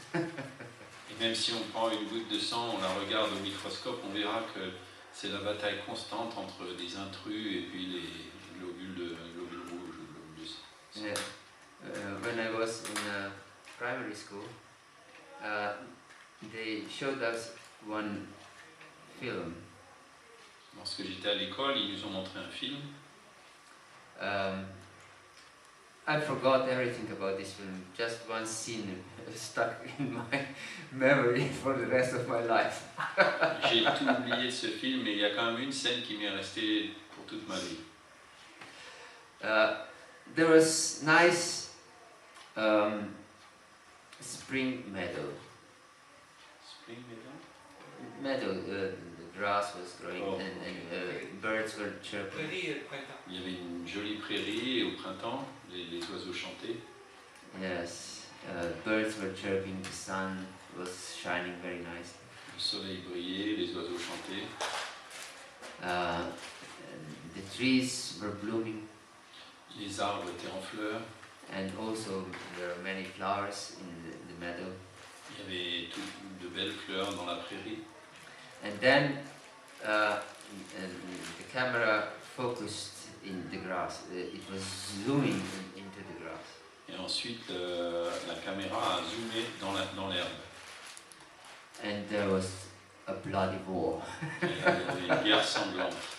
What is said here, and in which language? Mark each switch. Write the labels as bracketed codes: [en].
[fr] Et même si on prend une goutte de sang, on la regarde au microscope, on verra que c'est la bataille constante entre des intrus et puis les globules rouges, globules de sang. Yeah. [en] When I was in primary school, they showed us one film. [fr] Lorsque j'étais à l'école, ils nous ont montré un film. [en] I forgot everything about this film. Just one scene stuck in my memory for the rest of my life. [fr] J'ai tout oublié de ce film, mais il y a quand même une scène qui m'est restée pour toute ma vie. [en] There was nice spring meadow. Spring meadow? Meadow, the grass was growing and birds were chirping. [fr] Il y avait une jolie prairie et au printemps, les oiseaux chantaient. [en] Yes, birds were chirping, the sun was shining very nicely. [fr] Le soleil brillait, les oiseaux chantaient. [en] And trees were blooming, [fr] Les arbres étaient en fleurs. [en] and also there were many flowers in the meadow. [fr] Il y avait de belles fleurs dans la prairie. [en] And then and the camera focused in the grass. It was zooming into the grass. [fr] Et ensuite, la caméra a zoomé dans l'herbe. [en] And there was a bloody war. [fr] Et il y avait une guerre sanglante.